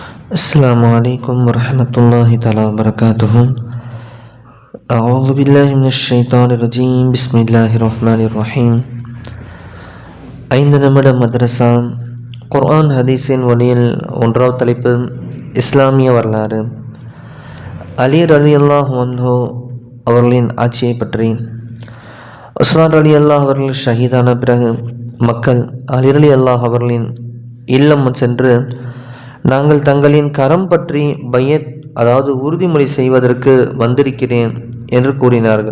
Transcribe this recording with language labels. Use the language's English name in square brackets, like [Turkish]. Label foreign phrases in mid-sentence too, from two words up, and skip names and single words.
[Arabic] السلام عليكم ورحمة الله تعالى وبركاته. أعوذ بالله من الشيطان الرجيم. بسم الله الرحمن الرحيم. [Tamil] ஐந்து நிமிட மதரசா குர்ஆன் ஹதீஸின் வழியில் ஒன்றாவது தலைப்பு இஸ்லாமிய வரலாறு. அலி [Arabic] رضي الله عنه [Tamil] அவர்களின் ஆட்சியை பற்றி. உஸ்மான் ரலியல்லாஹு அவர்கள் ஷஹீதான பிறகு மக்கள் அலி ரலியல்லாஹு அவர்களின் இல்லம் சென்று நாங்கள் தங்களின் கரம் பற்றி பையத் அதாவது உறுதிமொழி செய்வதற்கு வந்திருக்கிறேன் என்று கூறினார்கள்.